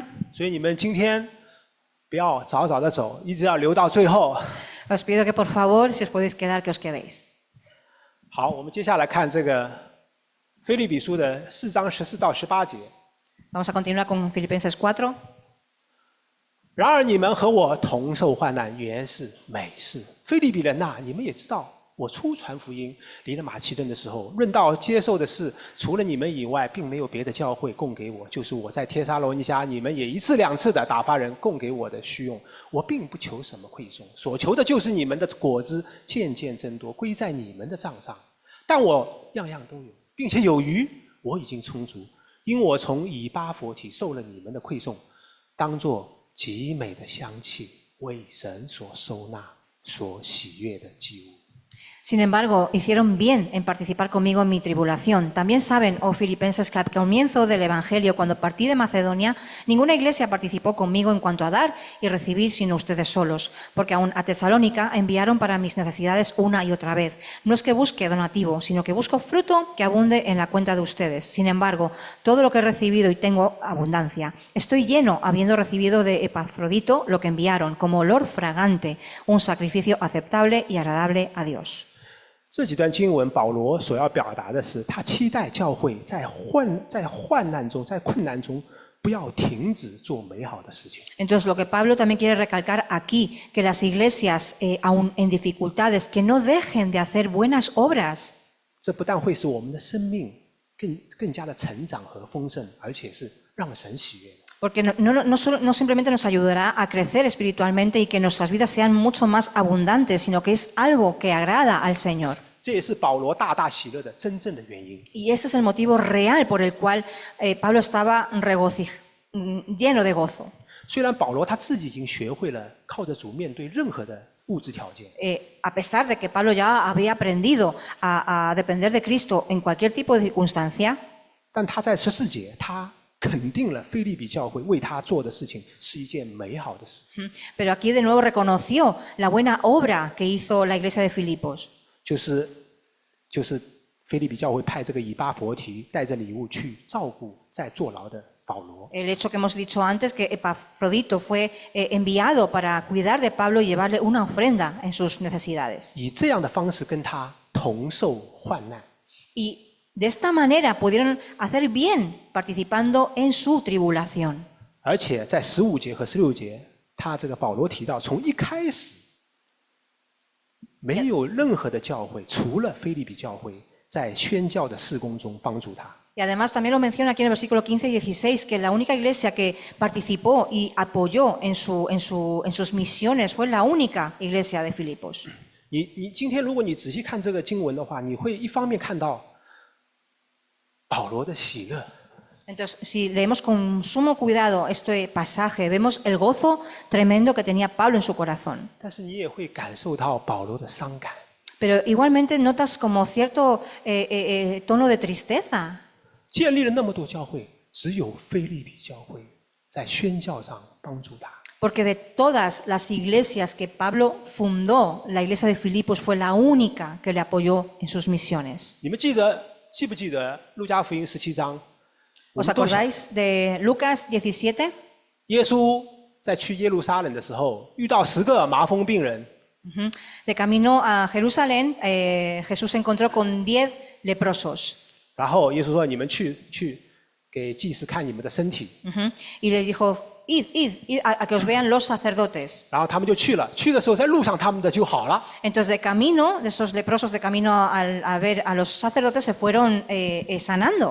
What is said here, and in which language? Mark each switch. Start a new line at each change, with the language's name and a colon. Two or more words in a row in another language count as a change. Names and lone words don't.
Chinese: 所以你们今天不要早早的走，一直要留到最后。
Spanish: Os pido que por favor, si os podéis quedar, que os quedéis.
Chinese: 好，我们接下来看这个腓立比书的4章14到18节。
Spanish: Vamos a continuar con Filipenses 4.
Chinese: 然而你们和我同受患难，原是美事。腓立比人呐，你们也知道，我初传福音离了马其顿的时候，论到接受的事，除了你们以外，并没有别的教会供给我。就是我在帖撒罗尼迦，你们也1次2次的打发人供给我的需用。我并不求什么馈送，所求的就是你们的果子渐渐增多，归在你们的账上。但我样样都有，并且有余，我已经充足，因我从以巴弗提受了你们的馈送，当作极美的香气，为神所收纳，所喜悦的祭物。
Spanish: Sin embargo, hicieron bien en participar conmigo en mi tribulación. También saben, oh filipenses, que al comienzo del Evangelio, cuando partí de Macedonia, ninguna iglesia participó conmigo en cuanto a dar y recibir, sino ustedes solos, porque aún a Tesalónica enviaron para mis necesidades una y otra vez. No es que busque donativo, sino que busco fruto que abunde en la cuenta de ustedes. Sin embargo, todo lo que he recibido y tengo abundancia. Estoy lleno, habiendo recibido de Epafrodito lo que enviaron, como olor fragante, un sacrificio aceptable y agradable a Dios.
Chinese: 这几段经文，保罗所要表达的是，他期待教会在患难中、在困难中，不要停止做美好的事情。
Spanish: Entonces, lo que Pablo también quiere recalcar aquí, que las iglesias, aún en dificultades, que no dejen de hacer buenas obras.
Chinese: 这不但会使我们的生命更加的成长和丰盛，而且是让神喜悦的。
Spanish: Porque no simplemente nos ayudará a crecer espiritualmente y que nuestras vidas sean mucho más abundantes, sino que es algo que agrada al Señor.
Chinese: 这也是保罗大大喜乐的真正的原因。
Spanish: Y ese es el motivo real por el cual Pablo estaba lleno de gozo.
Chinese: 虽然保罗他自己已经学会了靠着主面对任何的物质条件，
Spanish: A pesar de que Pablo ya había aprendido a depender de Cristo en cualquier tipo de circunstancia,
Chinese: 但他在14节，他肯定了腓立比教会为他做的事情是一件美好的事。
Spanish: pero aquí de nuevo reconoció la buena obra que hizo la iglesia de Filipos.
Chinese: 就是腓立比教会派这个以巴弗提带着礼物去照顾在坐牢的保罗。
Spanish: El hecho que hemos dicho antes, que Epafrodito fue enviado para cuidar de Pablo y llevarle una ofrenda en sus necesidades.
Chinese: 以这样的方式跟他同受患难。
Spanish: Y de esta manera pudieron hacer bien participando en su tribulación.
Chinese: 而且在15节和16节，他这个保罗提到，从一开始没有任何的教会，除了腓立比教会，在宣教的事工中帮助他。
Spanish: Y además también lo menciona aquí en el versículo 15 y 16, que la única iglesia que participó y apoyó en sus misiones fue la única iglesia de Filipos.
Chinese: 你今天如果你仔细看这个经文的话，你会一方面看到保罗的喜乐，
Spanish: Entonces, si leemos con sumo cuidado este pasaje, vemos el gozo tremendo que tenía Pablo en su corazón.
Chinese: 但是你也会感受到保罗的伤感。
Spanish: Pero igualmente notas como cierto tono de tristeza.
Chinese: 建立了那么多教会，只有腓立比教会在宣教上帮助他。
Spanish: Porque de todas las iglesias que Pablo fundó, la iglesia de Filipos fue la única que le apoyó en sus misiones.
Chinese: 你们记不记得路加福音17章？
Spanish: ¿Os acordáis de Lucas 17?
Chinese: 耶稣在去耶路撒冷的时候，遇到10个麻风病人， Ujú.
Spanish: De camino a Jerusalén, Jesús se encontró con 10 leprosos.
Chinese: 然后耶稣说：“你们去给祭司看你们的身体。” Ujú.
Spanish: Y les dijo, id a que os vean los sacerdotes.
Chinese: 然后他们就去了。去的时候，在路上他们的就好了。
Spanish: Entonces, de camino, de esos leprosos, de camino a ver a los sacerdotes, se fueron sanando.